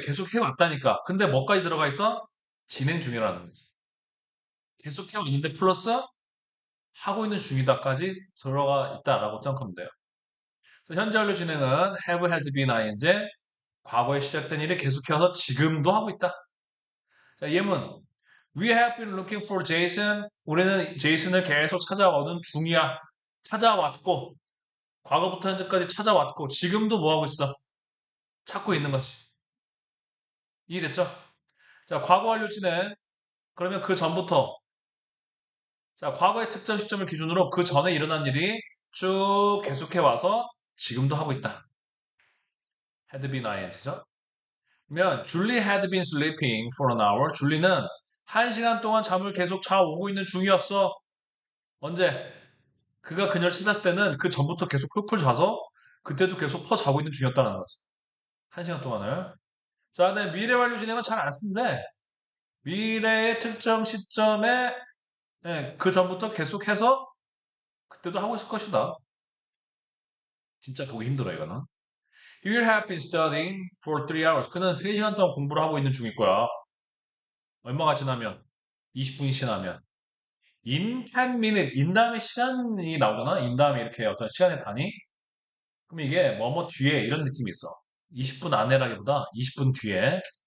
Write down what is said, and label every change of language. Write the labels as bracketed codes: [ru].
[ko] 계속 해왔다니까. 근데 뭐까지 들어가 있어? 진행 중이라는 거지. 계속 해왔는데 플러스 하고 있는 중이다까지 들어가 있다라고 생각하면 돼요. 그래서 현재 완료 진행은 have, has been, ing 과거에 시작된 일이 계속해서 지금도 하고 있다. 자, 예문. [en] We have been looking for Jason. [ko] 우리는 제이슨을 계속 찾아오는 중이야. 찾아왔고, 과거부터 현재까지 찾아왔고, 지금도 뭐 하고 있어? 찾고 있는 거지. 이해됐죠? 자, 과거 완료 진행. 그러면 그 전부터, 자, 과거의 특정 시점을 기준으로 그 전에 일어난 일이 쭉 계속해 와서 지금도 하고 있다. had been ing죠? 그러면 [en] Julie had been sleeping for an hour. [ko] 줄리는 1시간 동안 잠을 계속 자오고 있는 중이었어. 언제? 그가 그녀를 찾았을 때는 그 전부터 계속 쿨쿨 자서 그때도 계속 퍼 자고 있는 중이었다는 거지. 1시간 동안을. 자, 근데 미래 완료 진행은 잘 안 쓰는데 미래의 특정 시점에 그 전부터 계속해서 그때도 하고 있을 것이다. 진짜 보기 힘들어 이거는. [en] You will have been studying for 3 hours. [ko] 그는 3시간 동안 공부를 하고 있는 중일 거야. 얼마가 지나면? 20분이 지나면. [en] In 10 minutes. [ko] in 다음에 시간이 나오잖아. in 다음에 이렇게 어떤 시간의 단위. 그럼 이게 뭐뭐 뒤에 이런 느낌이 있어. 20분 안에라기보다 20분 뒤에.